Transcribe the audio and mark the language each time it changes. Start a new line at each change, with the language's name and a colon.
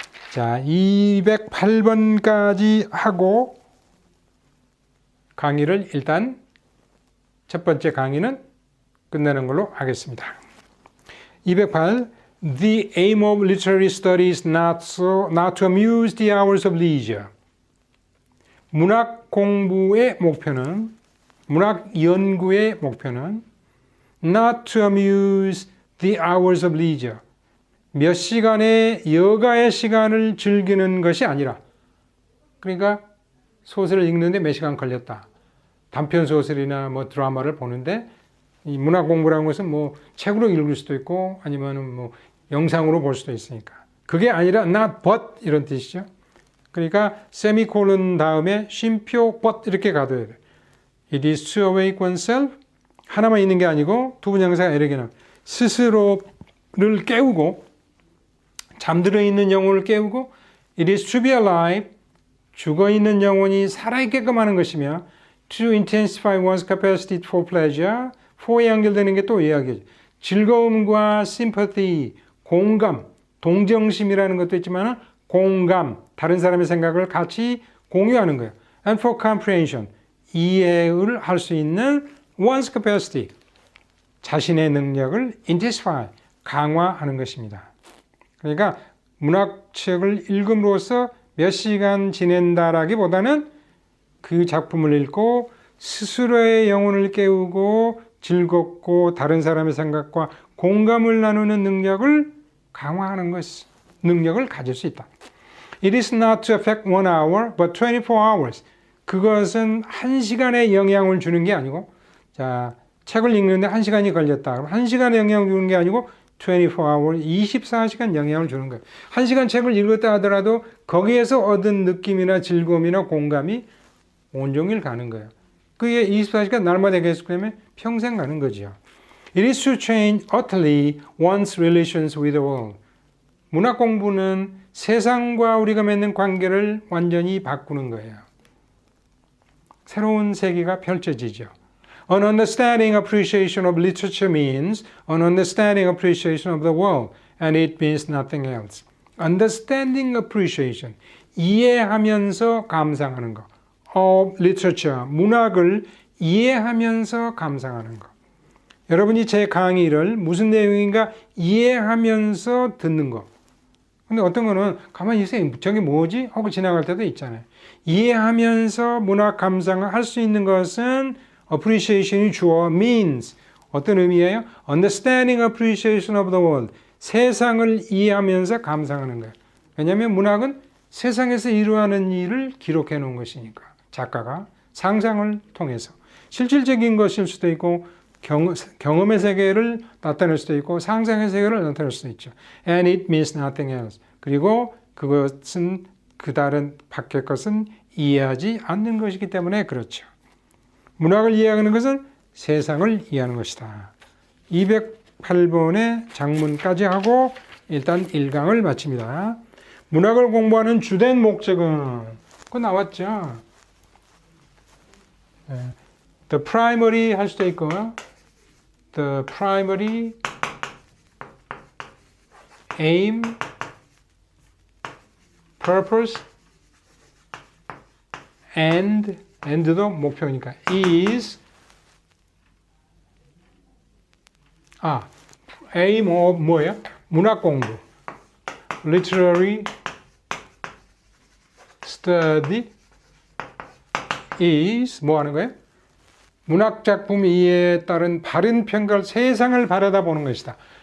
Korean: 자, 208번까지 하고 강의를 일단 첫 번째 강의는 끝내는 걸로 하겠습니다. 208.
English: The aim of literary study is not to amuse the hours of leisure.
Korean: 문학 공부의 목표는, 문학 연구의 목표는
English: not to amuse the hours of leisure.
Korean: 몇 시간의 여가의 시간을 즐기는 것이 아니라, 그러니까 소설을 읽는데 몇 시간 걸렸다. 단편 소설이나 뭐 드라마를 보는데 이 문학 공부라는 것은 뭐 책으로 읽을 수도 있고 아니면은 뭐 영상으로 볼 수도 있으니까. 그게 아니라 not but 이런 뜻이죠. 그러니까 세미콜론 다음에 쉼표 but 이렇게 가둬야 돼.
English: It is to awake oneself.
Korean: 하나만 있는 게 아니고 두 분형사가 이렇게 나와요. 스스로를 깨우고 잠들어 있는 영혼을 깨우고
English: It is to be alive.
Korean: 죽어있는 영혼이 살아있게끔 하는 것이며
English: To intensify one's capacity for pleasure.
Korean: for에 연결되는 게 또 이야기죠. 즐거움과 sympathy, 공감, 동정심이라는 것도 있지만 공감, 다른 사람의 생각을 같이 공유하는 거예요.
English: And for comprehension,
Korean: 이해를 할 수 있는 one's capacity, 자신의 능력을 intensify, 강화하는 것입니다. 그러니까 문학책을 읽음으로써 몇 시간 지낸다라기보다는 그 작품을 읽고 스스로의 영혼을 깨우고 즐겁고 다른 사람의 생각과 공감을 나누는 능력을 강화하는 것, 능력을 가질 수 있다.
English: It is not to affect 1 hour, but 24 hours.
Korean: 그것은 1시간에 영향을 주는 게 아니고, 자, 책을 읽는데 1시간이 걸렸다. 그럼 1시간에 영향을 주는 게 아니고 24 hours, 24시간 영향을 주는 거예요. 1시간 책을 읽었다 하더라도 거기에서 얻은 느낌이나 즐거움이나 공감이 온종일 가는 거예요. 그게 24시간 날마다 계속되면 평생 가는 거죠.
English: It is to change utterly one's relations with the world.
Korean: 문학 공부는 세상과 우리가 맺는 관계를 완전히 바꾸는 거예요. 새로운 세계가 펼쳐지죠.
English: An understanding appreciation of literature means an understanding appreciation of the world, and it means nothing else.
Korean: Understanding appreciation, 이해하면서 감상하는 거. of literature, 문학을 이해하면서 감상하는 것. 여러분이 제 강의를 무슨 내용인가 이해하면서 듣는 것. 근데 어떤 거는 가만히 있어요. 저게 뭐지? 하고 지나갈 때도 있잖아요. 이해하면서 문학 감상을 할 수 있는 것은 appreciation이 주어 means 어떤 의미예요?
English: Understanding appreciation of the world.
Korean: 세상을 이해하면서 감상하는 거예요. 왜냐하면 문학은 세상에서 이루어가는 일을 기록해 놓은 것이니까. 작가가 상상을 통해서 실질적인 것일 수도 있고 경험의 세계를 나타낼 수도 있고 상상의 세계를 나타낼 수도 있죠.
English: And it means nothing else.
Korean: 그리고 그것은 그 다른 밖의 것은 이해하지 않는 것이기 때문에 그렇죠. 문학을 이해하는 것은 세상을 이해하는 것이다. 208번의 장문까지 하고 일단 1강을 마칩니다. 문학을 공부하는 주된 목적은 그거 나왔죠.
English: The primary
Korean: 할 수도 있고
English: The primary aim, purpose, and도
Korean: 목표니까
English: is aim of
Korean: 뭐예요? 문학 공부 literary study is 뭐 하는 거예요? 문학 작품 이해에 따른 바른 평가를 세상을 바라다 보는 것이다.